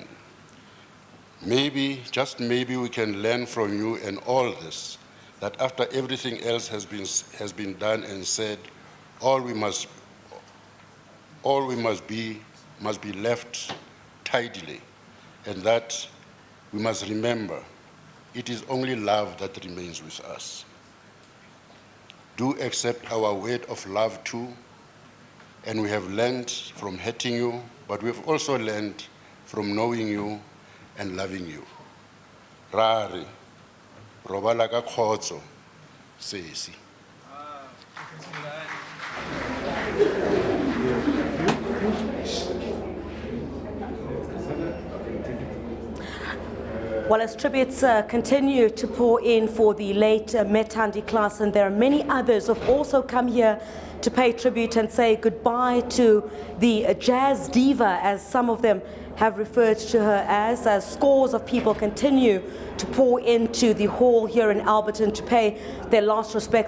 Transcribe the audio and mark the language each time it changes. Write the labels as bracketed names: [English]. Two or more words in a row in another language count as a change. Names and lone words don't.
[English] Maybe, just maybe, we can learn from you and all this, that after everything else has been done and said, all we must be left tidily, and that we must remember it is only love that remains with us. Do accept our word of love too, and we have learned from hurting you, but we have also learned from knowing you and loving you. [Southern Sotho] Rari, robala ka khotso, sesi. [English] Well, as tributes continue to pour in for the late Thandi Klaasen, there are many others who have also come here to pay tribute and say goodbye to the jazz diva, as some of them have referred to her as scores of people continue to pour into the hall here in Alberton to pay their last respects.